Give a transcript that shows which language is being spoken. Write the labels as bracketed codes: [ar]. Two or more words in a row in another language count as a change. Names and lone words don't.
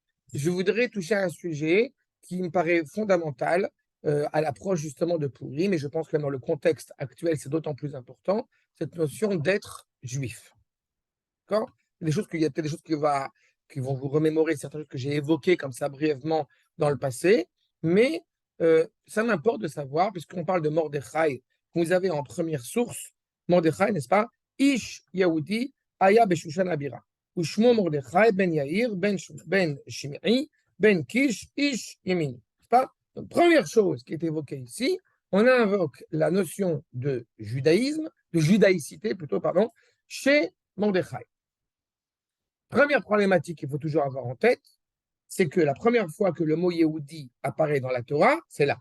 [fr] je voudrais toucher à un sujet qui me paraît fondamental à l'approche justement de Pourim, mais je pense que dans le contexte actuel, c'est d'autant plus important, cette notion d'être juif. D'accord? Il y a peut-être des choses qui vont vous remémorer certaines choses que j'ai évoquées comme ça brièvement dans le passé, mais ça m'importe de savoir, puisqu'on parle de Mordechai, vous avez en première source, Mordechai, n'est-ce pas? [he] איש יהודי היה בשושן הבירה ושמו מרדכי בן יאיר בן שמעי בן קיש איש ימיני. [fr] N'est-ce pas? Donc, première chose qui est évoquée ici, on invoque la notion de judaïsme, de judaïcité plutôt, pardon, chez Mordechai. Première problématique qu'il faut toujours avoir en tête, c'est que la première fois que le mot Yehudi apparaît dans la Torah, c'est là.